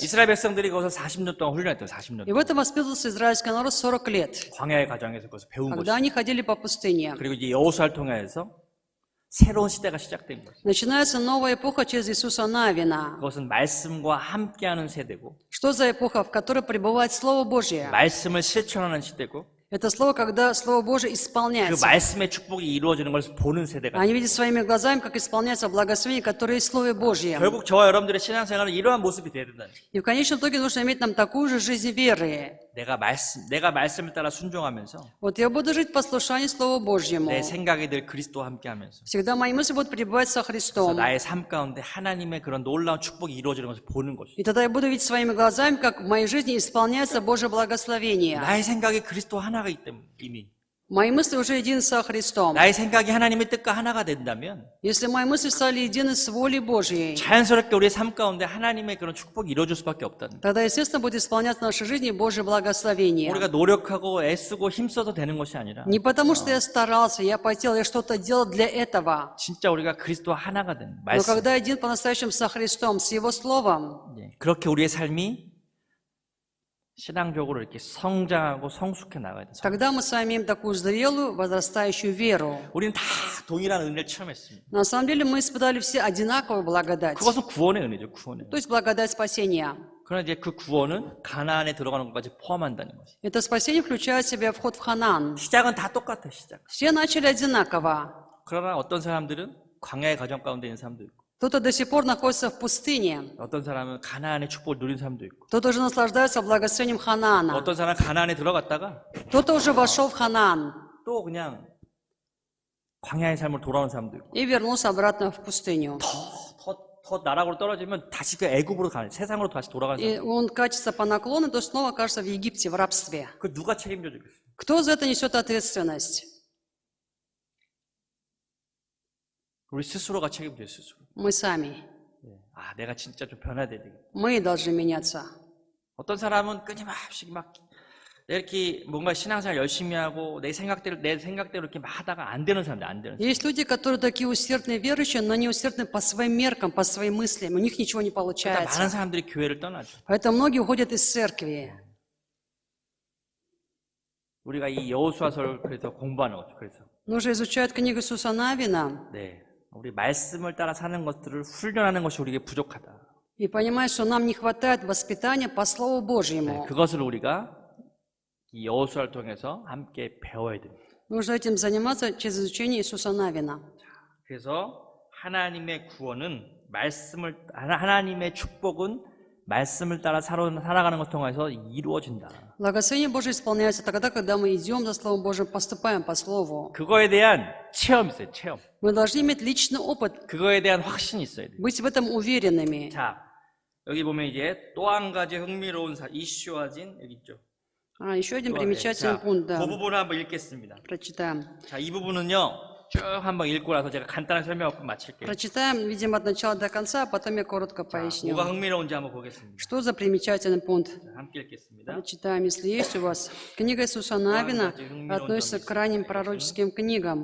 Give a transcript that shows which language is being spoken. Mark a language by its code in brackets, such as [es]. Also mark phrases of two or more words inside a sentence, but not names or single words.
[ko] 이스라엘 백성들이 거기서 40년 동안 훈련했대요. 40년 [ru] И в [ko] 동안. [ru] этом воспитывался израильский народ 40 лет, [ko] 광야의 과정에서 그것을 배운 [ru] когда [ko] 것이죠. [ru] они ходили по пустыне. [ko] 그리고 이제 여호수아를 통해서 새로운 시대가 시작된 거죠. [ru] Начинается новая эпоха через Иисуса Навина. [ko] 그것은 말씀과 함께하는 세대고 [ru] Что за эпоха, в которой пребывает Слово Божье? [ko] 말씀을 실천하는 시대고 [ru] Это слово, когда Слово Божье [ko] 그 [ru] исполняется. [ko] 말씀의 축복이 이루어지는 것을 보는 세대가 [ru] Они видят своими глазами, как исполняется благословение, которое есть в Слове Божьем. [ko] 결국 저와 여러분들의 신앙생활은 이러한 모습이 돼야 된다는 거예요. [ru] И в конечном итоге нужно иметь нам такую же жизнь веры. [ko] 내가 말씀을 따라 순종하면서 [ru] Вот я буду жить в послушании Слову Божьему. [ko] 내 생각이 늘 그리스도와 함께하면서 [ru] Всегда мои мысли будут пребывать со [ko] 그래서 [ru] Христом. [ko] 나의 삶 가운데 하나님의 그런 놀라운 축복이 이루어지는 것을 보는 것이죠. [ru] И тогда я буду видеть своими глазами, как в моей жизни исполняется Божье благословение. [ko] 나의 생각이 그리스도 하나가 있기 때문에 이미 [ru] Мои мысли уже едины со Христом. [ko] 나의 생각이 하나님의 뜻과 하나가 된다면 [ru] Если мои мысли стали едины с волей Божьей, [ko] 자연스럽게 우리의 삶 가운데 하나님의 그런 축복이 이루어질 수밖에 없다는 거예요. [ru] тогда, естественно, будет исполняться в нашей жизни Божье благословение. [ko] 우리가 노력하고 애쓰고 힘써서 되는 것이 아니라 [ru] Не потому, что я старался, я потел, я что-то делал для этого. [ko] 진짜 우리가 그리스도와 하나가 되는 [ru] Но [ko] 말씀. [ru] когда един по-настоящему со Христом, с Его Словом, [ko] 그렇게 우리의 삶이 신앙적으로 이렇게 성장하고 성숙해 나가야 돼. [ru] тогда мы с вами имеем такую зрелую, возрастающую веру. [ko] 우리는 다 동일한 은혜를 체험했습니다. [ru] На самом деле мы испытали все одинаковую благодать. [ko] 그것은 구원의 은혜죠, 구원의 은혜. [ru] То есть благодать спасения. [ko] 그러나 이제 그 구원은 가나안에 들어가는 것까지 포함한다는 거죠. [ru] Это спасение включает в себя вход в Ханаан. [ko] 시작은 다 똑같아, 시작. [ru] Все начали одинаково. [ko] 그러나 어떤 사람들은 광야의 과정 가운데 있는 사람도 있고, [ru] Кто-то до сих пор находится в пустыне. [ko] 어떤 사람은 가나안의 축복을 누린 사람도 있고, [ru] Кто-то уже наслаждается благословением Ханаана. [ko] 어떤 사람은 가나안에 들어갔다가 [ru] Кто-то уже вошел в Ханаан [ko] 또 그냥 광야의 삶을 돌아오는 사람도 있고, [ru] и вернулся обратно в пустыню. [ko] 더 나락으로 떨어지면 다시 그 애굽으로 가는, 세상으로 다시 돌아가는 [ru] И [ko] 사람. [ru] он катится по наклону, то снова окажется в Египте, в рабстве. [ko] 그 누가 책임져 주겠어요? [ru] Кто за это несет ответственность? [ko] 우리 스스로가 책임져요, 스스로. [ru] Мы сами. [ko] 아, 내가 진짜 좀 변화돼야 되겠다. [ru] Мы должны меняться. [ko] 어떤 사람은 끊임없이 막 이렇게 뭔가 신앙생활 열심히 하고 내 생각대로 이렇게 막 하다가 안 되는 사람들, 안 되는 사람. [ru] Есть люди, которые такие усердные верующие, но они усердны по своим меркам, по своим мыслям. У них ничего не [ko] 그러니까 많은 [ru] получается. [ko] 사람들이 교회를 떠나죠. [ru] Поэтому многие уходят из церкви. [ko] 우리가 이 여호수아서를 그래서 공부하는 거죠. 그래서 [ru] Нужно изучать книгу Иисуса Навина [ko] 네, 우리 말씀을 따라 사는 것들을 훈련하는 것이 우리에게 부족하다. [ru] и понимать, что нам не хватает воспитания по Слову [ko] 네, [ru] Божьему. [ko] 그것을 우리가 이 여호수아를 통해서 함께 배워야 됩니다. [ru] Нужно этим заниматься через изучение Иисуса Навина. [ko] 그래서 하나님의 구원은 하나님의 축복은 말씀을 따라 살아가는 것을 통해서 이루어진다. [ru] Благословение Божие исполняется тогда, когда мы идем за Словом Божьим, поступаем по Слову. [ko] 그거에 대한 체험이 있어요, 체험. [ru] Мы должны иметь личный опыт, 그거에 대한 확신이 있어야 돼요. быть в этом уверенными. [ko] 자, 여기 보면 이제 또 한 가지 흥미로운 이슈화진 여기 있죠. [ru] Еще один [ko] 또, [ru] примечательный [ko] 자, [ru] пункт, да, [ko] 그 부분을 한번 읽겠습니다. [ru] прочитаем. [ko] 자, 이 부분은요. 쭉 한번 읽고 나서 제가 간단한 설명을 마칠게요. [ru] Прочитаем, видимо, от начала до конца, а потом я коротко поясню. [ko] 뭐가 흥미로운지 한번 보겠습니다. [ru] Что за примечательный пункт? [ko] 자, 함께 읽겠습니다. [ru] Прочитаем, если есть у вас. Книга Иисуса Навина относится к ранним пророческим книгам.